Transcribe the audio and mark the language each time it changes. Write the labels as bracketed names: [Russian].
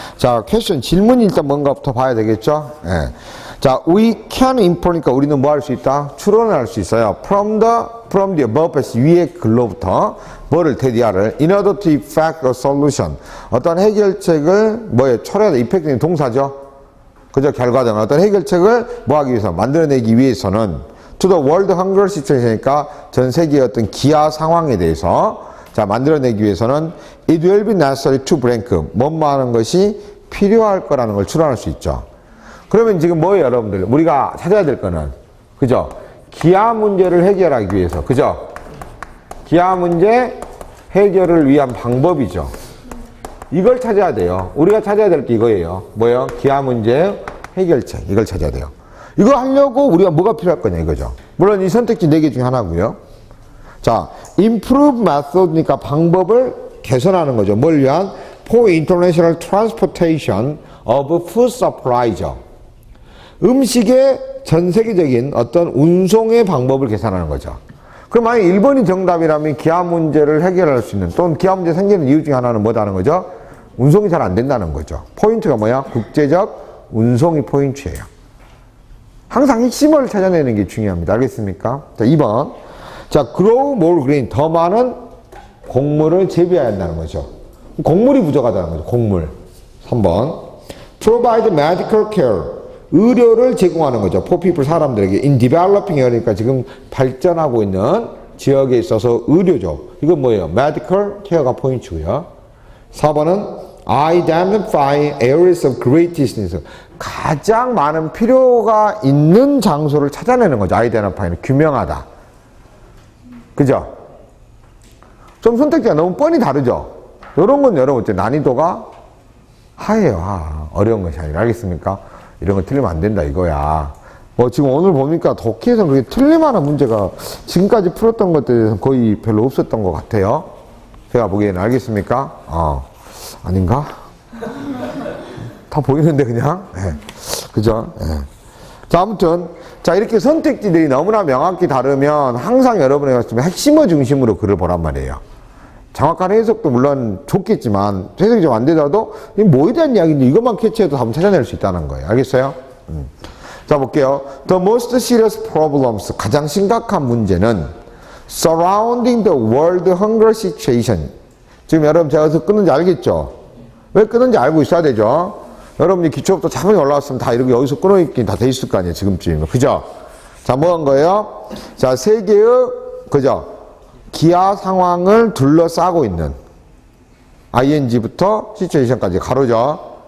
[Korean] 자, 퀘스천, 질문이 일단 뭔가부터 봐야 되겠죠? 예. 자, [English] we can infer [Korean] 니까 우리는 뭐 할 수 있다? 추론을 할 수 있어요. [English] from the above [Korean] 위의 글로부터 뭐를 테디아를 [English] in order to effect a solution [Korean] 어떤 해결책을 뭐에 초래하다 effect는 동사죠. 그죠? 결과등 어떤 해결책을 뭐 하기 위해서 만들어내기 위해서는 [English] to the world hunger situation이니까 [Korean] 전 세계의 어떤 기아 상황에 대해서 자, 만들어내기 위해서는 [English] it will be necessary to blank. [Korean] 뭐뭐 하는 것이 필요할 거라는 걸 추론할 수 있죠. 그러면 지금 뭐예요, 여러분들? 우리가 찾아야 될 거는, 그죠? 기아 문제를 해결하기 위해서, 그죠? 기아 문제 해결을 위한 방법이죠. 이걸 찾아야 돼요. 우리가 찾아야 될 게 이거예요. 뭐예요? 기아 문제 해결책. 이걸 찾아야 돼요. 이거 하려고 우리가 뭐가 필요할 거냐, 이거죠. 물론 이 선택지 4개 중에 하나고요. 자, [English] improve method [Korean] 니까 방법을 개선하는 거죠. 뭘 위한? [English] for international transportation of food supply죠. [Korean] 음식의 전 세계적인 어떤 운송의 방법을 계산하는 거죠. 그럼 만약 1번이 정답이라면 기아 문제를 해결할 수 있는 또는 기아 문제 생기는 이유 중에 하나는 뭐다는 거죠? 운송이 잘 안 된다는 거죠. 포인트가 뭐야? 국제적 운송이 포인트예요. 항상 핵심을 찾아내는 게 중요합니다. 알겠습니까? 자, 2번. 자, [English] grow more green. [Korean] 더 많은 곡물을 재배해야 한다는 거죠. 곡물이 부족하다는 거죠. 곡물. 3번. [English] provide medical care. [Korean] 의료를 제공하는 거죠. [English] for people, [Korean] 사람들에게. [English] in developing area [Korean] 니까 지금 발전하고 있는 지역에 있어서 의료죠. 이건 뭐예요? medical care가 포인트고요. 4번은 [English] identify areas of greatest need. [Korean] 가장 많은 필요가 있는 장소를 찾아내는 거죠. identify는 규명하다. 그죠? 좀 선택지가 너무 뻔히 다르죠? 이런 건 여러분 난이도가 하예요. 어려운 것이 아니라. 알겠습니까? 이런 거 틀리면 안 된다 이거야. 지금 오늘 보니까 독해에서는 그렇게 틀릴만한 문제가 지금까지 풀었던 것들에서 거의 별로 없었던 것 같아요. 제가 보기에는. 알겠습니까? 아닌가? 다 보이는데 그냥? 네. 그죠? 네. 자, 아무튼 자, 이렇게 선택지들이 너무나 명확히 다르면 항상 여러분이 핵심어 중심으로 글을 보란 말이에요. 정확한 해석도 물론 좋겠지만 해석이 좀 안 되더라도 이 뭐에 대한 이야기인지 이것만 캐치해도 답은 찾아낼 수 있다는 거예요. 알겠어요? 자, 볼게요. [English] The most serious problems, [Korean] 가장 심각한 문제는 [English] surrounding the world hunger situation. [Korean] 지금 여러분 제가 어디서 끊는지 알겠죠? 왜 끊는지 알고 있어야 되죠? 여러분이 기초부터 자문이 올라왔으면 다 이렇게 여기서 끊어있긴 다 돼 있을 거 아니에요, 지금쯤이면. 그죠? 자, 뭐 한 거예요? 자, 세계의, 그죠? 기아 상황을 둘러싸고 있는 ing부터 situation까지 가로죠.